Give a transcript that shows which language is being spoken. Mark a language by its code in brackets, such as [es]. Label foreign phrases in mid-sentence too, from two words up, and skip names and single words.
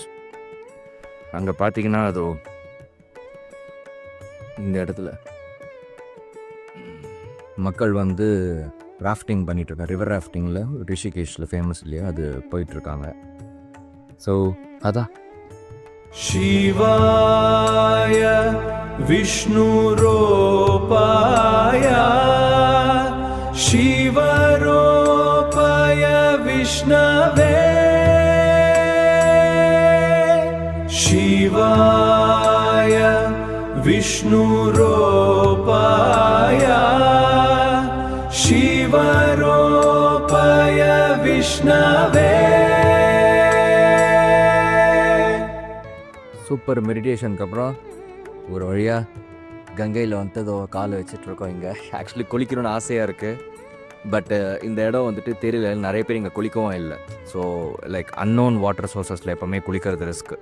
[ta] அங்கே பார்த்தீங்கன்னா அதோ இந்த இடத்துல மக்கள் வந்து ராஃப்டிங் பண்ணிகிட்ருக்காங்க. [en] river rafting [ta] ரிஷிகேஷில் ஃபேமஸ் இல்லையா, அது போயிட்டுருக்காங்க. ஸோ அதான் [sa] शिवाय विष्णुरूपाय शिवरूपाय विष्णवे शिवाय विष्णुरूपाय शिवरूपाय विष्णवे. [en] super meditation [ta] அப்புறம் ஒரு வழியாக கங்கையில் வந்துட்டு அதோ காலை வச்சிட்ருக்கோம். இங்கே ஆக்சுவலி குளிக்கணும்னு ஆசையாக இருக்குது. பட்டு இந்த இடம் வந்துட்டு தெரியல, நிறைய பேர் இங்கே குளிக்கவும் இல்லை. [en] so like unknown water sources [ta] எப்போவுமே குளிக்கிறது ரிஸ்க்கு.